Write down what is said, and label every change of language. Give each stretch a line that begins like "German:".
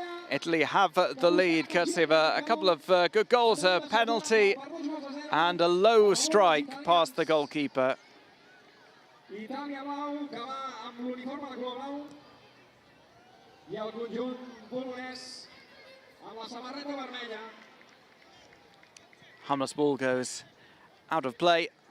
English: Italy have the lead courtesy of a couple of good goals, a penalty and a low strike past the goalkeeper.
Catalan: Itàlia blau, que va amb l'uniforme de color blau, i el conjunt polonès amb la samarreta vermella.
English: Harmless ball goes out of play.